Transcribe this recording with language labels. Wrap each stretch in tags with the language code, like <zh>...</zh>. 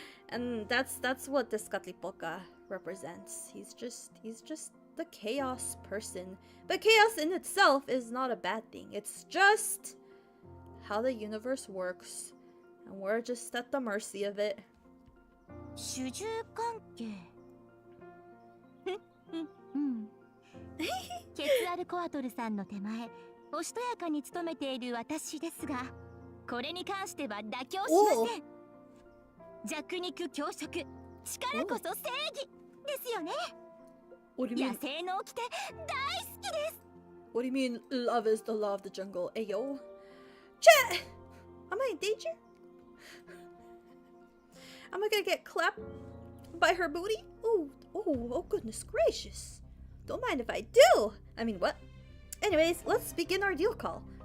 <en>And that's what this Katlipoka represents. He's just the chaos person. But chaos in itself is not a bad thing. It's just how the universe works, and we're just at the mercy of it.</en> <ja>主従関係ケツアルコアトルさんの手前おしとやかに務めている私ですが、これに関しては妥協しません。弱肉強食、力こそ正義ですよね。野生の掟大好きです。</ja> <en>What do you mean love is the law of the jungle? Ayo. Chat! Am I in danger? Am I gonna get clapped by her booty? Oh, goodness gracious. Don't mind if I do. I mean, what? Anyways, let's begin our deal call.</en>